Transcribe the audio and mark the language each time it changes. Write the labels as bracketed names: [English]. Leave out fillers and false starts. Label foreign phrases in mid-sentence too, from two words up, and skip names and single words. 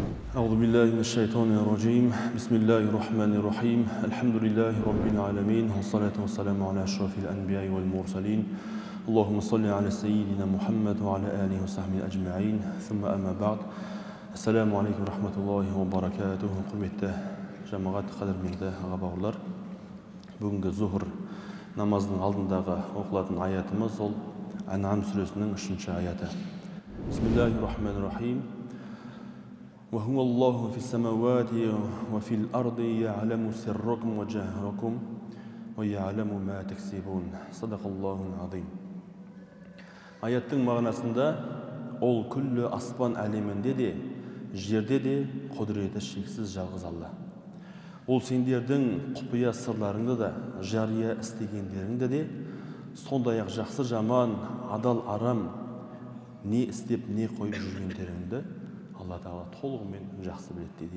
[Arabic] أعوذ بالله من الشيطان الرجيم بسم الله الرحمن الرحيم الحمد لله رب العالمين والصلاة والسلام على أشرف الأنبياء والمرسلين اللهم صل على سيدنا محمد وعلى آله وصحبه أجمعين ثم أما بعد السلام عليكم ورحمة الله وبركاته [Kazakh] құрметті жамағат қадірменді аға бауырлар, бүгінгі зухр намазының алдындағы оқылатын аятымыз ол Ан'ам сүресінің 3-ші аяты. [Arabic] Бисмиллахир-рахманир-рахим. وهو الله في السماوات وفي الأرض يعلم سركم وجهركم ويعلم ما تكسبون صدق الله العظيم. [Kazakh] Аяттың мағынасында ол күллі аспан әлемінде де, жерде де құдіреті шексіз жалғыз Алла. Ол сендердің құпия сырларыңды да, жария істегендеріңді де, сондай-ақ жақсы жаман, адал арам, не істеп, не қойып жүргендеріңді Алла Тағала толығымен жақсы біледі дейді.